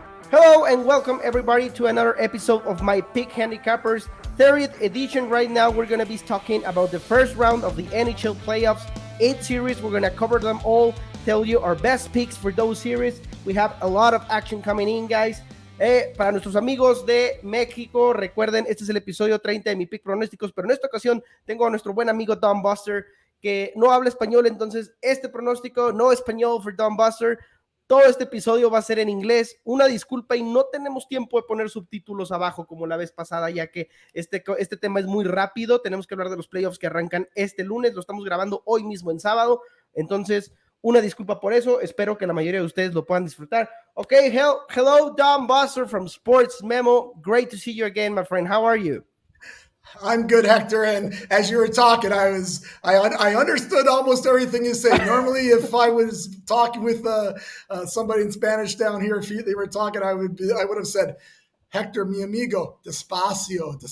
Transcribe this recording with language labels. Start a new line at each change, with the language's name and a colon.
English: Hello and welcome everybody to another episode of my Pick Handicappers 30th edition. Right now we're going to be talking about the first round of the NHL Playoffs 8 series. We're going to cover them all, tell you our best picks for those series. We have a lot of action coming in, guys.
Spanish: Para nuestros amigos de México, recuerden, este es el episodio 30 de mi Pick Pronósticos, pero en esta ocasión tengo a nuestro buen amigo Don Buster, que no habla español, entonces este pronóstico no español for Don Buster. Todo este episodio va a ser en inglés. Una disculpa y no tenemos tiempo de poner subtítulos abajo como la vez pasada, ya que este tema es muy rápido. Tenemos que hablar de los playoffs que arrancan este lunes. Lo estamos grabando hoy mismo en sábado. Entonces, una disculpa por eso. Espero que la mayoría de ustedes lo puedan disfrutar.
English: Okay, hello, Don Buster from Sports Memo. Great to see you again, my friend. How are you? I'm good, Hector. And as you were talking, I understood almost everything you say. Normally, if I was talking with somebody in Spanish down here, if they were talking, I would have said, Hector,
Spanish: mi amigo, despacio.